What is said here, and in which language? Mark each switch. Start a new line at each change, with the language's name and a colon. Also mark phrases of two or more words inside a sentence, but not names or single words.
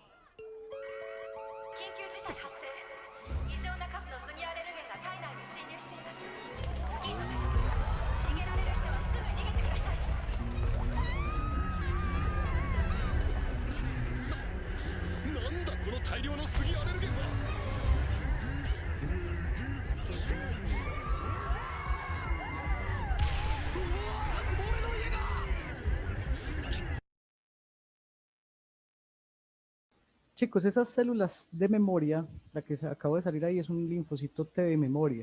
Japanese: 緊急事態発生。異常な数のスギアレルゲンが体内に侵入しています。付近の方々、逃げられる人はすぐ逃げてください。なんだこの大量のスギアレルゲンは。
Spanish: Chicos, esas células de memoria, la que se acaba de salir ahí es un linfocito T de memoria.